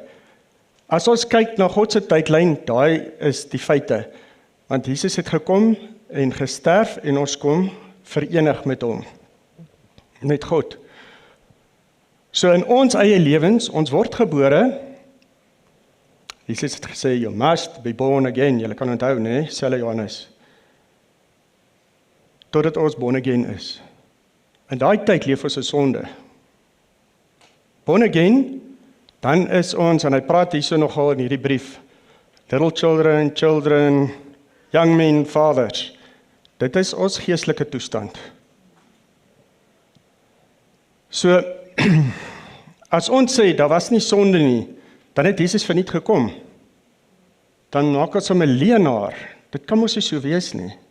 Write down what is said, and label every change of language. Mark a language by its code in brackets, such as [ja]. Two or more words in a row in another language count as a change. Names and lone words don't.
[af] As ons kyk na God se tydlyn, daai is die feite. Want Jesus het gekom en gesterf en ons kom verenig met hom. Met God. So in ons eie lewens, ons word gebore. Jesus het gesê, [en] you must be born again. [af] Julle kan onthou, né? Sê Johannes. Totdat ons [en] born again [af] is. In daai tyd leef ons in sonde. [en] Born again, [af] dan is ons, en hy praat hierso nogal in hierdie brief, [en] little children, young men, fathers. [af] Dit is ons geestelike toestand. So, as ons sê, daar was nie sonde nie, dan het Jesus verniet gekom. Dan maak ons hom 'n leienaar. Dit kan mos nie so wees nie.